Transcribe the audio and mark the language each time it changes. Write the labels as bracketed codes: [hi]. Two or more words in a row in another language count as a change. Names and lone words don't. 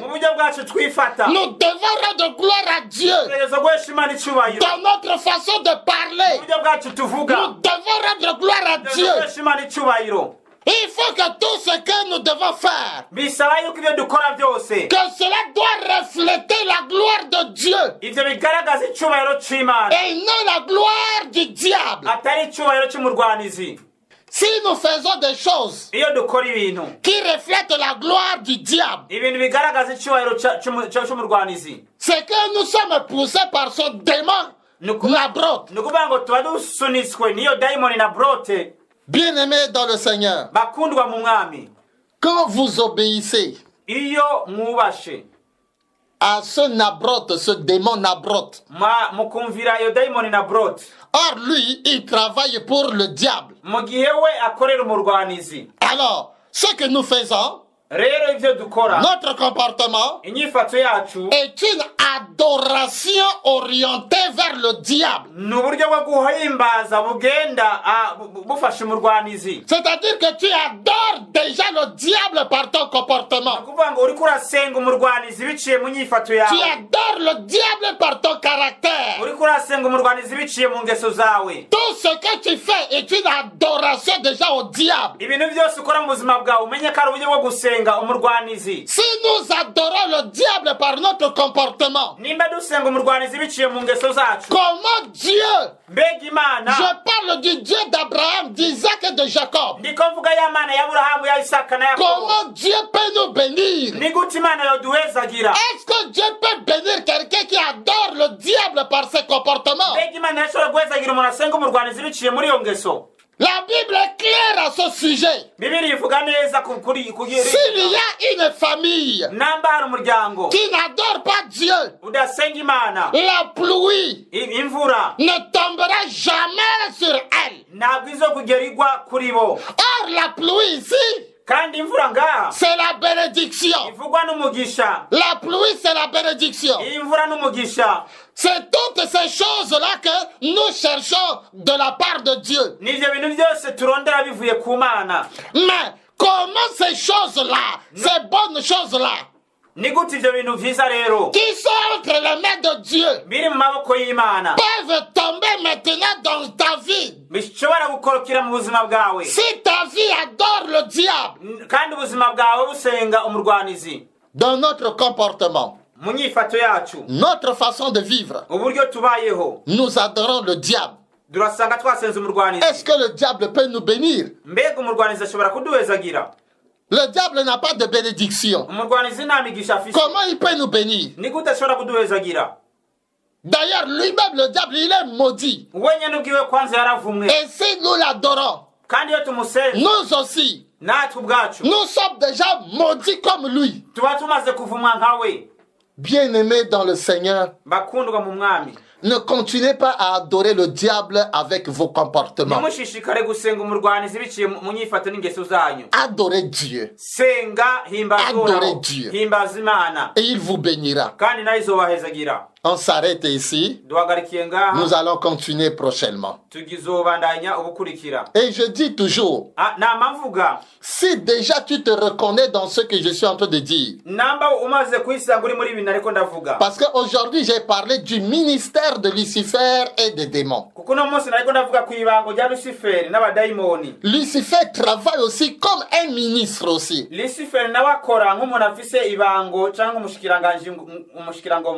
[rn] mu buryo bwacu twifata [fr] nous devons rendre gloire à Dieu. [rn] dutegereza guhesha Imana icyubahiro. [fr] Dans notre façon de [rn] mu [fr] parler, [rn] buryo bwacu tuvuga [fr] nous devons rendre gloire à Dieu. [rn] dutegereza guhesha Imana icyubahiro. [fr] Il faut que tout ce que nous devons faire, [rn] bisaba yuko ibyo dukora byose [fr] que cela doit refléter la gloire de Dieu [rn] ibyo bigaragaza icyubahiro cy'Imana, [fr] et non la gloire du diable. [rn] atari icyubahiro cy'umurwanizi. [fr] Si nous faisons des choses [rn] iyo dukora ibintu [fr] qui reflètent la gloire du diable, [rn] ibintu bigaragaza icyubahiro cy'umurwanizi, [fr] c'est que nous sommes poussés par ce démon Nabroth. [rn] ni ukuvuga ngo tuba dusunitswe n'iyo daimoni na brote. [fr] Bien-aimés dans le Seigneur, [rn] bakundwa mu mwami, [fr] quand vous obéissez [rn] iyo mwubashe [fr] à ce Nabroth, ce démon Nabroth, [rn] mukumvira iyo daimoni na brote, [fr] or lui, il travaille pour le diable. [rn] mu gihe we akorera umurwanizi. [fr] Alors, ce que nous faisons, [rn] rero ibyo dukora, [fr] notre comportement, [rn] inyifato yacu [fr] est une adoration orientée vers le diable. [rn] ni uburyo bwo guhimbaza bugenda bufasha umurwanizi. [fr] C'est-à-dire que tu adores déjà le diable par ton comportement. [rn] ni ukuvuga ngo uri uriko urasenga umurwanizi biciye mu nyifato yawe. [fr] Tu adores le diable par ton caractère. [rn] Uriko urasenga umurwanizi biciye mu ngeso zawe. [fr] Tout ce que tu fais est une adoration déjà au diable. [rn] Ibintu byose ukora mu buzima bwawe umenye ko ari uburyo bwo gusenga umurwanizi. [fr] Si nous adorons le diable par notre comportement, [rn] nimba dusenga umurwanizi biciye mu ngeso zacu, [fr] comment Dieu, [rn] mbega Imana, [fr] je parle du Dieu d'Abraham, d'Isaac et de Jacob, [rn] ndiko mvuga ya Mana ya Aburahamu, ya Isaka na Yakobo, [fr] comment Dieu peut nous bénir? [rn] ni gute Imana yoduhezagira? [fr] Est-ce que Dieu peut bénir quelqu'un qui adore le diable par ses comportements? [rn] mbega Imana yashobora guhezagira umuntu asenga umurwanizi biciye muri iyo ngeso? [fr] La Bible est claire à ce sujet. [rn] Bibiri ivuga neza kuri [fr] S'il y a une famille [rn] namba hari umuryango [fr] qui n'adore pas Dieu, [rn] udasenga Imana, [fr] la pluie [rn] imvura [fr] ne tombera jamais sur elle. [rn] ntabwo izokugera igwa kuri bo. [fr] Or, la pluie ici, [rn] kandi imvura ngaha [fr] c'est la bénédiction. [rn] ivugwa n'umugisha. [fr] La pluie, c'est la bénédiction. [rn] imvura n'umugisha, [fr] C'est toutes ces choses-là que nous cherchons de la part de Dieu. [rn] nivyo bintu byose turondera bivuye ku Mana. [fr] Mais comment ces choses-là, ces bonnes choses-là, [rn] ni gute ivyo bintu vyiza rero [fr] qui sont entre les mains de Dieu, [rn] biri mu maboko y'Imana [fr] peuvent tomber maintenant dans ta vie? [rn] bishobora gukorokera mu buzima bwawe, [fr] Si ta vie adore le diable, [rn] kandi ubuzima bwawe busenga umurwanizi? [fr] dans notre comportement, [rn] mu nyifato yacu, [fr] notre façon de vivre, [rn] uburyo tubayeho, [fr] nous adorons le diable. [rn] durasanga twasenze umurwanizi. [fr] Est-ce que le diable peut nous bénir? [rn] mbega umurwanizi ashobora kuduhezagira? [fr] Le diable n'a pas de bénédiction. [rn] umurwanizi nta migisha afise. [fr] Comment il peut nous bénir? [rn] ni gute ashobora kuduhezagira? [fr] D'ailleurs, lui-même, le diable, il est maudit. [rn] we nyene ubwiwe kwanza yaravumwe, [fr] Et si nous l'adorons, [rn] kandi iyo tumusenze [fr] nous aussi, [rn] natwe ubwacu [fr] nous sommes déjà maudits comme lui. [rn] tuba tumaze kuvumwa nkawe. [fr] Bien-aimés dans le Seigneur, [rn] bakundwa mu mwami, [fr] ne continuez pas à adorer le diable avec vos comportements. [rn] ntimushishikare gusenga umurwanizi biciye mu nyifato n'ingeso zanyu. [fr] Adorez Dieu [rn] senga, himbaza [fr] Adorez [rn] Uhoraho, [fr] Dieu. [rn] himbaza Imana, [fr] et il vous bénira. [rn] kandi nayo izobahezagira. [fr] On s'arrête ici. [rn] duhagarikiye ngaha, [fr] Nous allons continuer prochainement. [rn] tugizobandanya ubukurikira. [fr] Et je dis toujours, [rn] nama mvuga, [fr] si déjà tu te reconnais dans ce que je suis en train de dire, [rn] namba umaze kwisanga uri muri ibintu ariko ndavuga, [fr] parce qu'aujourd'hui j'ai parlé du ministère de Lucifer et des démons. [rn] kuko uno munsi nariko ndavuga ku ibango rya Luciferi n'abadayimoni. [fr] Lucifer travaille aussi comme un ministre aussi. [rn] Luciferi nawe akora nk'umuntu afise ibango cyangwa umushikirangoma.